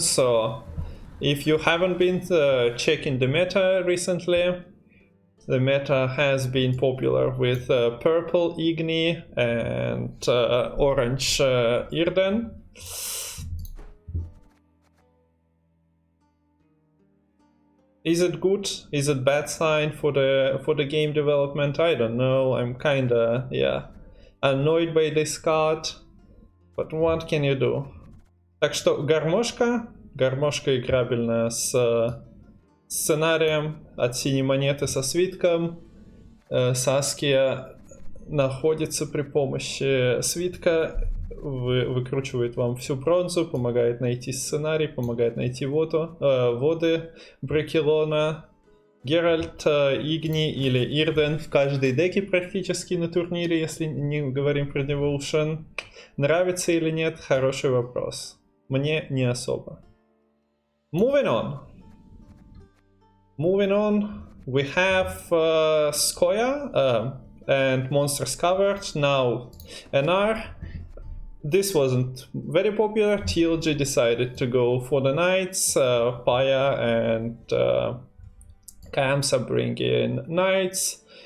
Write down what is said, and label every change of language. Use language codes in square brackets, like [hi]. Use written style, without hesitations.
[en] So if you haven't been checking the meta recently, the meta has been popular with purple Igni and orange Irden. Is it good? Is it bad sign for the game development? I don't know. I'm kinda, annoyed by this card. But what can you do? [ru] Так что гармошка играбельная с сценарием от синей монеты со свитком. Саския находится при помощи свитка, выкручивает вам всю бронзу, помогает найти сценарий, помогает найти воды Брекелона. Геральт, Игни или Ирден в каждой деке практически на турнире, если не говорим про Devotion. Нравится или нет? Хороший вопрос. Мне не особо. [en] Moving on, we have Scoia and Monsters Covered. Now NR. This wasn't very popular. TLG decided to go for the Knights. Paya and Camps are bringing Knights.